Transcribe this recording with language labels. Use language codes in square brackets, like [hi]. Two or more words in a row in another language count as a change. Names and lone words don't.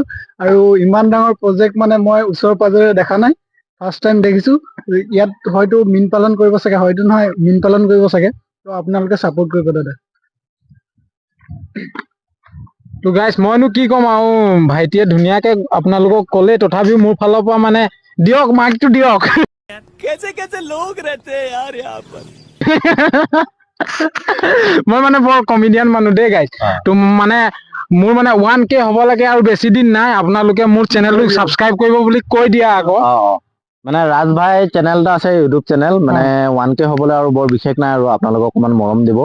[as] আৰু ইমান ডাঙৰ প্ৰজেক্ট মানে মই ওচৰ পাজৰে দেখা নাই, [en] first time [as] দেখিছো। ইয়াত হয়তো মীন পালন কৰিব চাগে, হয়তো নহয় মীন পালন কৰিব চাগে। তো আপোনালোকে চাপোৰ্ট কৰিব দাদা। তো গাইছ মইনো কি ক'ম আৰু, ভাইটিয়ে ধুনীয়াকে আপোনালোকক ক'লে, তথাপিও মোৰ ফালৰ পৰা মানে দিয়ক, মাইকটো দিয়ক। [hi] कैसे कैसे लोग रहते हैं यार यहाँ पर। [as] মই মানে বৰ কমেডিয়ান মানুহ দেই গাইছ। তো মানে মোৰ মানে 1K হ'ব লাগে, আৰু বেছি দিন নাই। আপোনালোকে মোৰ চেনেলটো ছাবস্ক্ৰাইব কৰিব বুলি কৈ দিয়া আকৌ। মানে ৰাজ ভাই চেনেল এটা আছে, [en] YouTube channel, [as] মানে 1K হ'বলৈ আৰু বৰ বিশেষ নাই, আৰু আপোনালোকক অকমান মৰম দিব।